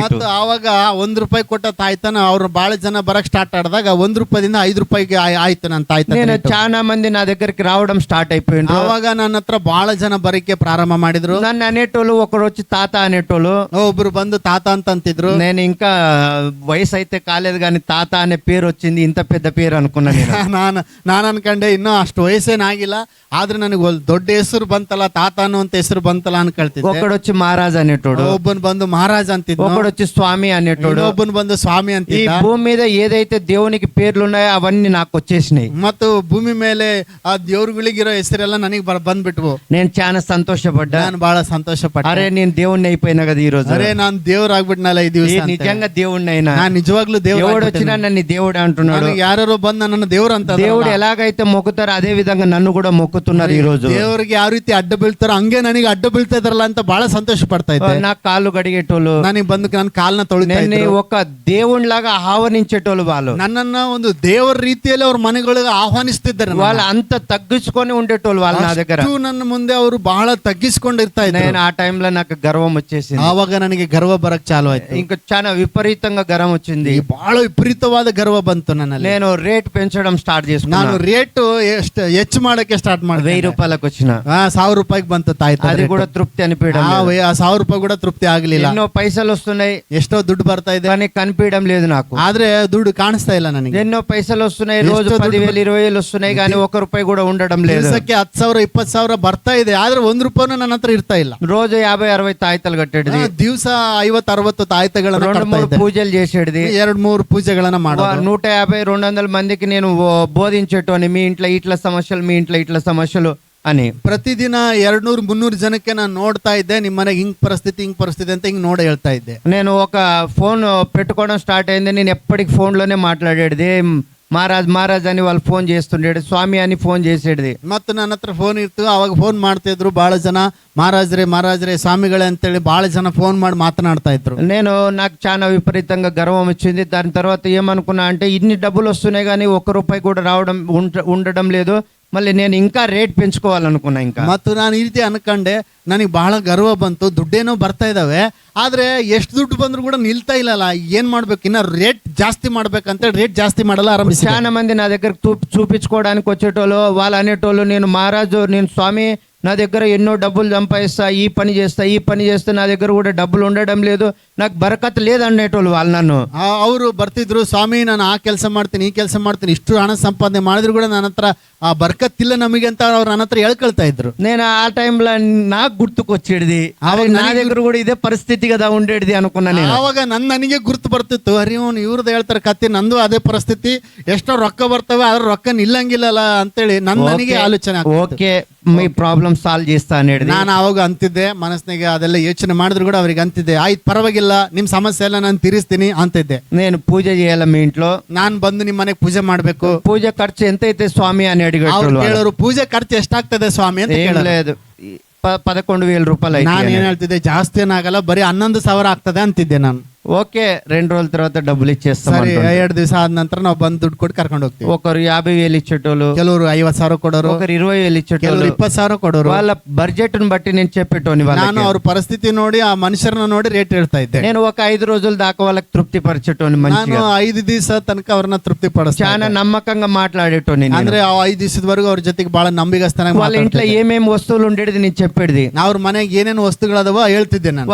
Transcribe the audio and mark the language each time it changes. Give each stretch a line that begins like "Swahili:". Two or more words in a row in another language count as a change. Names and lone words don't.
Kannada: ಮತ್ತು ಆವಾಗ 1 ರೂಪಾಯಿ ಕೊಟ್ಟ ತಾಯ್ತನ ಅವ್ರು ಬಹಳ ಜನ ಬರಕ್ ಸ್ಟಾರ್ಟ್ ಆಡಿದಾಗ 1 ರೂಪಾಯಿಂದ 5 ರೂಪಾಯಿಗೆ ಆಯ್ತು ನನ್ನ ತಾಯ್ತ.
Telugu: నేను చాలా మంది నా దగ్గరికి రావడం స్టార్ట్ అయిపోయింది.
Kannada: ಆವಾಗ ನನ್ನ ಹತ್ರ ಬಹಳ ಜನ ಬರಕ್ಕೆ ಪ್ರಾರಂಭ ಮಾಡಿದ್ರು.
Telugu: నన్ను అనేటోళ్ళు ఒకరు వచ్చి తాత అనేటోళ్ళు,
Kannada: ಒಬ್ರು ಬಂದು ತಾತ ಅಂತ ಅಂತಿದ್ರು.
Telugu: నేను ఇంకా వయసు అయితే కాలేదు కానీ తాత అనే పేరు వచ్చింది, ఇంత పెద్ద పేరు అనుకున్నా నేను.
Kannada: ನಾನು ಅನ್ಕೊಂಡೆ ಇನ್ನೂ ಅಷ್ಟು ವಯಸ್ಸೇನಾಗಿಲ್ಲ, ಆದ್ರೆ ನನಗೆ ದೊಡ್ಡ ಹೆಸರು ಬಂತಲ್ಲ, ತಾತ ಅನ್ನುವಂತ ಹೆಸರು ಬಂತಲ್ಲ ಅನ್ಕೊಳ್ತಿದ್ದೆ.
Telugu: ఒకడు వచ్చి మహారాజ్ అనేటోడు,
Kannada: ಒಬ್ಬನ್ ಬಂದು ಮಹಾರಾಜ್ ಅಂತಿದ್ನು,
Telugu: ఒకడు వచ్చి స్వామి అనేటోడు,
Kannada: ಒಬ್ಬನ್ ಬಂದು ಸ್ವಾಮಿ
Telugu: ఈ
Kannada: ಅಂತಿದ್ದ.
Telugu: భూమి మీద ఏదైతే దేవునికి పేర్లు ఉన్నాయో అవన్నీ నాకు వచ్చేసినాయి.
Kannada: ಮತ್ತು ಭೂಮಿ ಮೇಲೆ ಆ ದೇವ್ರುಗಳಿಗಿರೋ ಹೆಸರೆಲ್ಲ ನನಗೆ ಬಂದ್ಬಿಟ್ವು.
Telugu: నేను చాలా సంతోషపడ్డా.
Kannada: ನಾನು ಬಹಳ ಸಂತೋಷ ಪಟ್ಟೆ.
Telugu: అరే నేను దేవుణ్ణి అయిపోయినా కదా ఈ రోజు,
Kannada: ಅರೆ ನಾನು ದೇವ್ರಾಗ್ಬಿಟ್ನಲ್ಲ ಈ ದಿವಸ.
Telugu: నిజంగా దేవుణ్ణి అయినా,
Kannada: ನಾನು నిಜವಾಗ್ಲೂ
Telugu: దేవుడు వచ్చినా నన్ను దేవుడు అంటున్నాడు.
Kannada: ಯಾರು ಬಂದು ನನ್ನ ದೇವ್ರು ಅಂತ.
Telugu: దేవుడు ఎలాగైతే మొక్కుతారో అదే విధంగా నన్ను కూడా మొక్కుతున్నారు ఈ రోజు.
Kannada: ದೇವರಿಗೆ ಯಾವ ರೀತಿ ಅಡ್ಡ ಬೀಳ್ತಾರೋ ಹಂಗೆ ನನಗೆ ಅಡ್ಡ ಬೀಳ್ತಾ ಇದಾರಲ್ಲ ಅಂತ ಬಹಳ ಸಂತೋಷ ಪಡ್ತಾ ಇದ್ದೆ.
Telugu: నా కాళ్ళు కడిగేటోళ్ళు,
Kannada: ನನಗೆ ಬಂದು ನನ್ನ ಕಾಲ್ನ ತೊಳಿತಾ
Telugu: నేను
Kannada: ಇದ್ರು.
Telugu: ఒక దేవునిలాగా ఆహ్వానించేటోళ్ళు వాళ్ళు.
Kannada: ನನ್ನನ್ನ ಒಂದು ದೇವರ ರೀತಿಯಲ್ಲಿ ಅವ್ರ ಮನೆಗಳಿಗೆ ಆಹ್ವಾನಿಸ್ತಿದ್ದಾರೆ.
Telugu: వాళ్ళు అంత తగ్గించుకొని ఉండేటోళ్ళు వాళ్ళు నా దగ్గర.
Kannada: ಅಷ್ಟು ನನ್ನ ಮುಂದೆ ಅವರು ಬಹಳ ತಗ್ಗಿಸ್ಕೊಂಡಿರ್ತಾ ಇದ್ರು.
Telugu: నేను ఆ టైంలో నాకు గర్వం వచ్చేసింది.
Kannada: ಆವಾಗ ನನಗೆ ಗರ್ವ ಬರಕ್ ಚಾಲು ಆಯ್ತು.
Telugu: ఇంకా చాలా విపరీతంగా గర్వం వచ్చింది.
Kannada: ಬಹಳ ವಿಪರೀತವಾದ ಗರ್ವ ಬಂತು ನನ್ನಲ್ಲಿ.
Telugu: నేను రేట్ పెంచడం స్టార్ట్
Kannada: ನಾನು
Telugu: చేసుకున్నాను.
Kannada: ರೇಟ್ ಹೆಚ್ಚು ಮಾಡಕ್ಕೆ ಸ್ಟಾರ್ಟ್ ಮಾಡಿದೆ.
Telugu: 1000 రూపాయలకు వచ్చిన
Kannada: 1000 ರೂಪಾಯಿಗೆ ಬಂತು ತಾಯ್ತ.
Telugu: అది కూడా తృప్తి అనిపించడం లేదు.
Kannada: 1000 ರೂಪಾಯಿ ಕೂಡ ತೃಪ್ತಿ ಆಗ್ಲಿಲ್ಲ.
Telugu: ఎన్నో పైసలు వస్తున్నాయి,
Kannada: ಎಷ್ಟೋ ದುಡ್ಡು ಬರ್ತಾ ಇದೆ,
Telugu: కానీ కనిపించడం లేదు నాకు.
Kannada: ಆದ್ರೆ ದುಡ್ಡು ಕಾಣಿಸ್ತಾ ಇಲ್ಲ ನನಗೆ.
Telugu: ఎన్నో పైసలు వస్తున్నాయి,
Kannada: ఎಷ್ಟో
Telugu: రోజు
Kannada: దుడ్డు
Telugu: 10,000 20,000 వస్తున్నాయి, కానీ 1 రూపాయి కూడా ఉండడం లేదు.
Kannada: ದಿವಸಕ್ಕೆ 10,000 20,000 ಬರ್ತಾ ಇದೆ, ಆದ್ರೆ 1 ರೂಪಾಯಿನೂ ನನ್ನ ಹತ್ರ ಇರ್ತಾ ಇಲ್ಲ.
Telugu: రోజు 50-60 తాయితలు కట్టేది,
Kannada: ದಿವಸ 50-60 ತಾಯ್ತಗಳನ್ನ
Telugu: 2-3 పూజలు చేసేది,
Kannada: 2-3 పూజಗಳನ್ನ ಮಾಡೋದು.
Telugu: 150-200 మందికి నేను బోధించేటోని, మీ ఇంట్లో ఇట్లా సమస్యలు, మీ ఇంట్లో ఇట్లా సమస్యలు అని.
Kannada: ಪ್ರತಿದಿನ 200-300 ಜನಕ್ಕೆ ನಾನು ನೋಡ್ತಾ ಇದ್ದೆ, ನಿಮ್ಮ ಮನೆಗೆ ಹಿಂಗ್ ಪರಿಸ್ಥಿತಿ ಅಂತ ಹಿಂಗ್ ನೋಡಿ ಹೇಳ್ತಾ ಇದ್ದೆ.
Telugu: నేను ఒక ఫోన్ పెట్టుకోవడం స్టార్ట్ అయింది. నేను ఎప్పటికి ఫోన్లోనే మాట్లాడేది. మహారాజ్ అని వాళ్ళు ఫోన్ చేస్తుండేది, స్వామి అని ఫోన్ చేసేది.
Kannada: ಮತ್ತು ನನ್ನ ಹತ್ರ ಫೋನ್ ಇತ್ತು, ಅವಾಗ ಫೋನ್ ಮಾಡ್ತಿದ್ರು ಬಹಳ ಜನ, ಮಹಾರಾಜ್ರೆ ಸ್ವಾಮಿಗಳೇ ಅಂತೇಳಿ ಬಹಳ ಜನ ಫೋನ್ ಮಾಡಿ ಮಾತನಾಡ್ತಾ ಇದ್ರು.
Telugu: నాకు చాలా విపరీతంగా గర్వం వచ్చింది. దాని తర్వాత ఏమనుకున్నా అంటే, ఇన్ని డబ్బులు వస్తున్నాయి కానీ 1 రూపాయి కూడా రావడం ఉండడం లేదు, మళ్ళీ నేను ఇంకా ರೇಟ್ పెంచుకోవాలనుకున్నా. ఇంకా
Kannada: ಮತ್ತು ನಾನು ಈ ರೀತಿ ಅನ್ಕೊಂಡೆ, ನನಗೆ ಬಹಳ ಗರ್ವ ಬಂತು, ದುಡ್ಡೇನೋ ಬರ್ತಾ ಇದಾವೆ, ಆದ್ರೆ ಎಷ್ಟು ದುಡ್ಡು ಬಂದ್ರು ಕೂಡ ನಿಲ್ತಾ ಇಲ್ಲಲ್ಲ, ಏನ್ ಮಾಡ್ಬೇಕು, ಇನ್ನ ರೇಟ್ ಜಾಸ್ತಿ ಮಾಡ್ಬೇಕಂತ ರೇಟ್ ಜಾಸ್ತಿ ಮಾಡಲ್ಲ ಆರಂಭಿಸಿ.
Telugu: చాలా మంది నా దగ్గర చూపించుకోవడానికి వచ్చేటోళ్ళు, వాళ్ళు అనేటోళ్ళు, నేను మహారాజు, నేను స్వామి, నా దగ్గర ఎన్నో డబ్బులు సంపాదిస్తా, ఈ పని చేస్తా, నా దగ్గర కూడా డబ్బులు ఉండడం లేదు, నాకు బరకత్ లేదు అనేటోళ్ళు వాళ్ళు నన్ను.
Kannada: ಅವರು ಬರ್ತಿದ್ರು, ಸ್ವಾಮಿ ನಾನು ಆ ಕೆಲಸ ಮಾಡ್ತೀನಿ, ಈ ಕೆಲಸ ಮಾಡ್ತೀನಿ, ಇಷ್ಟು ಹಣ ಸಂಪಾದನೆ ಮಾಡಿದ್ರು ಕೂಡ ನನ್ನ ಹತ್ರ ಆ ಬರ್ಕತ್ತಿಲ್ಲ ನಮಗೆ ಅಂತ ಅವ್ರು ನನ್ನ ಹತ್ರ ಹೇಳ್ಕೊಳ್ತಾ ಇದ್ರು.
Telugu: నేను ఆ టైంలో నాకు గుర్తుకొచ్చేది, నా దగ్గర కూడా ఇదే పరిస్థితి కదా ఉండేది అనుకున్నా నేను.
Kannada: ಆವಾಗ ನನಗೆ ಗುರ್ತು ಬರ್ತಿತ್ತು, ಅರೆ ಇವ್ರದ್ದು ಹೇಳ್ತಾರೆ ಕತ್ತಿ, ನಂದು ಅದೇ ಪರಿಸ್ಥಿತಿ, ಎಷ್ಟೋ ರೊಕ್ಕ ಬರ್ತವೆ ಆದ್ರೆ ರೊಕ್ಕ ನಿಲ್ಲಂಗಿಲ್ಲಲ್ಲ ಅಂತೇಳಿ ನನಗೆ ಆಲೋಚನೆ.
Telugu: ఓకే, మీ
English: problem solve
Telugu: చేస్తా అనేది.
Kannada: ನಾನು ಅವಾಗ ಅಂತಿದ್ದೆ ಮನಸ್ಸಿನಾಗೆ, ಅದೆಲ್ಲ ಯೋಚನೆ ಮಾಡಿದ್ರು ಕೂಡ ಅವ್ರಿಗೆ ಅಂತಿದ್ದೆ, ಆಯ್ತು ಪರವಾಗಿಲ್ಲ ನಿಮ್ ಸಮಸ್ಯೆ ಎಲ್ಲ ನಾನು ತೀರಿಸ್ತೀನಿ ಅಂತಿದ್ದೆ.
Telugu: నేను పూజ చేయాల మీ ఇంట్లో,
Kannada: ನಾನ್ ಬಂದು ನಿಮ್ ಮನೆಗೆ ಪೂಜೆ ಮಾಡ್ಬೇಕು.
Telugu: పూజ ఖర్చు ఎంత అయితే స్వామి అని
Kannada: ಅವ್ರು
Telugu: అడిగేటోళ్ళు.
Kannada: ಕೇಳೋರು ಪೂಜೆ ಖರ್ಚು ಎಷ್ಟಾಗ್ತದೆ ಸ್ವಾಮಿ ಅಂತ
Telugu: ఏం
Kannada: ಕೇಳೋರು.
Telugu: లేదు, 11,000 రూపాయలు
Kannada: ನಾನು
Telugu: అయితే.
Kannada: ಏನ್ ಹೇಳ್ತಿದ್ದೆ, ಜಾಸ್ತಿ ಏನಾಗಲ್ಲ, ಬರೀ 11,000 ಆಗ್ತದೆ ಅಂತಿದ್ದೆ ನಾನು.
Telugu: ఓకే 2 రోజుల తర్వాత డబ్బులు ఇచ్చేస్తాం
Kannada: ಸರಿ,
Telugu: అంటుండ్రు.
Kannada: 2 ದಿವಸ ಆದ ನಂತರ ನಾವು ಬಂದು ದುಡ್ಡು ಕೊಟ್ಟು ಕರ್ಕೊಂಡು ಹೋಗ್ತೀವಿ.
Telugu: ఒకరు 50,000 ఇచ్చేటోళ్ళు,
Kannada: ಕೆಲವರು 50,000 ಕೊಡೋರು,
Telugu: ఒకరు 20,000 ఇచ్చేటోళ్ళు.
Kannada: ಕೆಲವರು 20,000 ಕೊಡೋರು.
Telugu: వాళ్ళ బడ్జెట్ ని బట్టి నేను చెప్పేటోని
Kannada: ನಾನು
Telugu: వాళ్ళకి.
Kannada: ಅವ್ರ ಪರಿಸ್ಥಿತಿ ನೋಡಿ, ಆ ಮನುಷ್ಯರನ್ನ ನೋಡಿ ರೇಟ್ ಹೇಳ್ತಾ ಇದ್ದೆ.
Telugu: నేను ఒక 5 రోజుల దాకా వాళ్ళకి తృప్తి పరిచేటోని
Kannada: ನಾನು
Telugu: మంచిగా,
Kannada: 5 ದಿವಸ ತನಕ ಅವ್ರನ್ನ ತೃಪ್ತಿ ಪಡಿಸ್ತಾ
Telugu: చాలా
Kannada: ಇದ್ದೆ.
Telugu: నమ్మకంగా మాట్లాడేటోని నేను.
Kannada: ಅಂದ್ರೆ ಆ 5 ದಿವಸದವರೆಗೂ ಅವ್ರ ಜೊತೆಗೆ ಬಹಳ ನಂಬಿಗಸ್ತನಾಗಿ
Telugu: వాళ్ళ ఇంట్లో
Kannada: ಮಾತಾಡ್ತಿದ್ದೆ.
Telugu: ఏమేమి వస్తువులు ఉండేది నేను చెప్పేది.
Kannada: ಅವ್ರ ಮನೆಗೆ ಏನೇನು ವಸ್ತುಗಳದವ ಹೇಳ್ತಿದ್ದೆ ನಾನು.